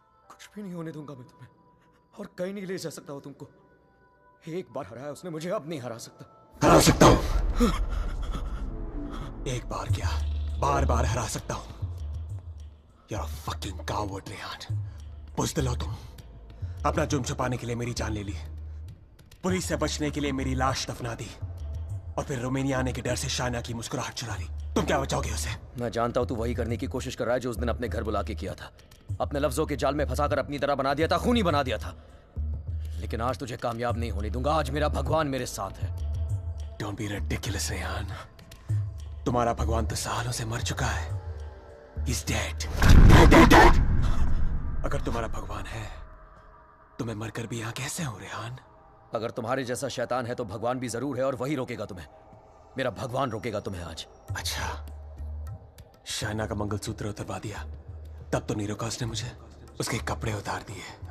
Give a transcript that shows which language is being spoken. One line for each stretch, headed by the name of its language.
Hindi: कुछ भी नहीं होने दूंगा मैं तुम्हें, और कहीं नहीं ले जा सकता हो तुमको। एक बार हराया उसने मुझे, अब नहीं हरा सकता। हरा सकता हूँ। एक बार क्या, बार बार हरा सकता हूँ।
English: You're a fucking coward, Rehan.
Hindi: बुज़दिल हो तुम। अपना जुर्म छुपाने के लिए मेरी जान ले ली, पुलिस से बचने के लिए मेरी लाश दफना दी, और फिर रोमानिया आने के डर से शाइना की मुस्कुराहट चुरा ली। तुम क्या बचाओगे उसे? मैं जानता हूँ तू वही करने की कोशिश कर रहा है जो उस दिन अपने घर बुला के किया था। अपने लफ्जों के जाल में फंसाकर अपनी तरह बना दिया था, खूनी बना दिया था। लेकिन आज तुझे कामयाब नहीं होने दूंगा। आज मेरा भगवान मेरे साथ है।
English: Don't be ridiculous, Rehan.
Hindi: तुम्हारा भगवान तो सालों से मर चुका है।
English: He's dead. Dead.
Hindi: अगर तुम्हारा भगवान है तो मैं मरकर भी यहाँ कैसे हूँ, रेहान? अगर तुम्हारे जैसा शैतान है तो भगवान भी जरूर है, और वही रोकेगा तुम्हें। मेरा भगवान रोकेगा तुम्हें आज। अच्छा, शाइना का मंगलसूत्र उतरवा दिया, तब तो नीरोकास ने मुझे उसके कपड़े उतार दिए।